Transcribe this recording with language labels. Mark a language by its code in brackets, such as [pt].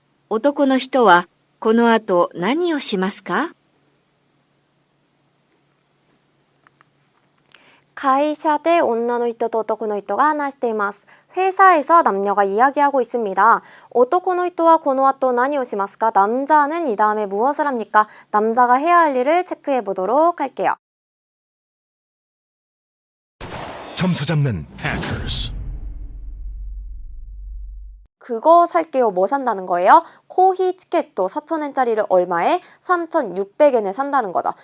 [ja] 男の人はこの後何をしますか？会社で女の人と男の人が話しています. [ko] 회사에서 남녀가 이야기하고 있습니다. [ja] 男の人はこの後何をしますか? [ko] 남자는 이 다음에 무엇을 합니까? 남자가 해야 할 일을 체크해 보도록 할게요. 점수 잡는 hackers. 그거 살게요. 뭐 산다는 거예요? 코히 티켓 4,000엔짜리를 얼마에? 3,600엔에 산다는 거죠.